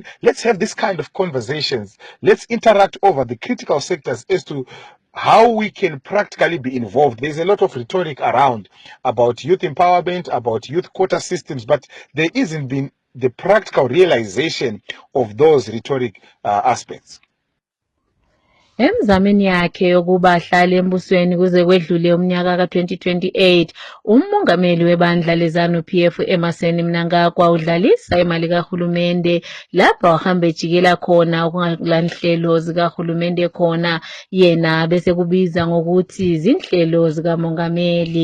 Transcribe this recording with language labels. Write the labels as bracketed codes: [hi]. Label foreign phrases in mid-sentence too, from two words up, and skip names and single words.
[en] Let's have this kind of conversations. Let's interact over the critical sectors as to how we can practically be involved. There's a lot of rhetoric around about youth empowerment, about youth quota systems, but there isn't been the practical realization of those rhetoric aspects. [nd] Emzameni yakhe yokuba ahlale embusweni kuze kwedlule umnyaka ka-2028, umongameli webandla leZANU-PF Emmerson Mnangagwa udlalisa imali kahulumende lapho ahamba ejikela khona okungalanhlelo zikahulumende khona, yena bese kubiza ngokuthi zinhlelo zikamongameli.